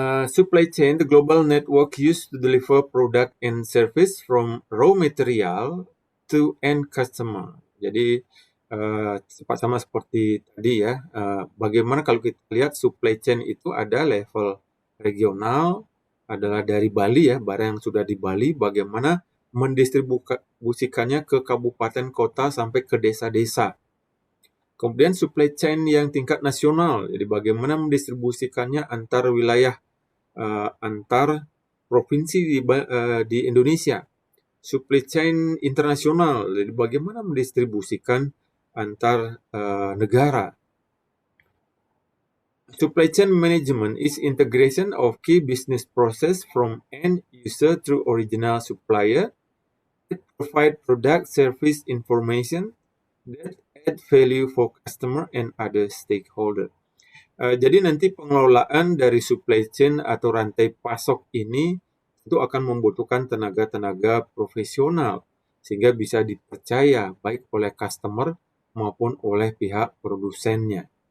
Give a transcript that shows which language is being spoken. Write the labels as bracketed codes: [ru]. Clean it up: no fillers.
[en] Supply chain, the global network used to deliver product and service from raw material to end customer. [id] Jadi sama seperti tadi ya, bagaimana kalau kita lihat supply chain itu ada level regional, adalah dari Bali ya, barang yang sudah di Bali, bagaimana mendistribusikannya ke kabupaten kota sampai ke desa-desa. Kemudian supply chain yang tingkat nasional, jadi bagaimana mendistribusikannya antar wilayah, antar provinsi di Indonesia. supply chain internasional, jadi bagaimana mendistribusikan antar negara. [en] Supply chain management is integration of key business process from end user through original supplier that provide product service information that add value for customer and other stakeholder. [id] Jadi nanti pengelolaan dari supply chain atau rantai pasok ini itu akan membutuhkan tenaga-tenaga profesional sehingga bisa dipercaya baik oleh customer maupun oleh pihak produsennya.